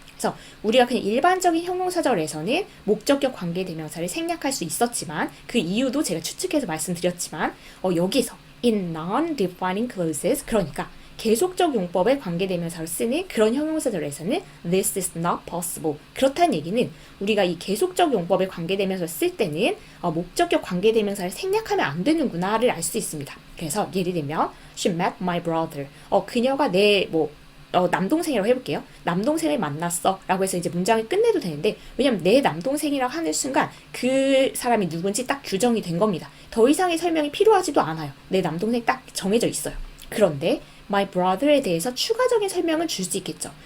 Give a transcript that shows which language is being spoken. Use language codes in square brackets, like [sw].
[ko] 그래서 우리가 그냥 일반적인 형용사절에서는 목적격 관계대명사를 생략할 수 있었지만 그 이유도 제가 추측해서 말씀드렸지만 여기서 [en] in non-defining clauses [ko] 그러니까 계속적 용법의 관계대명사를 쓰는 그런 형용사절에서는 [en] this is not possible. [ko] 그렇다는 얘기는 우리가 이 계속적 용법의 관계대명사를 쓸 때는 목적격 관계대명사를 생략하면 안 되는구나를 알 수 있습니다. 그래서 예를 들면 [en] she met my brother. [ko] 그녀가 내 남동생이라고 해볼게요. 남동생을 만났어 라고 해서 이제 문장을 끝내도 되는데, 왜냐면 내 남동생이라고 하는 순간 그 사람이 누군지 딱 규정이 된 겁니다. 더 이상의 설명이 필요하지도 않아요. 내 남동생 딱 정해져 있어요. 그런데 my brother에 대해서 추가적인 설명은 줄 수 있겠죠.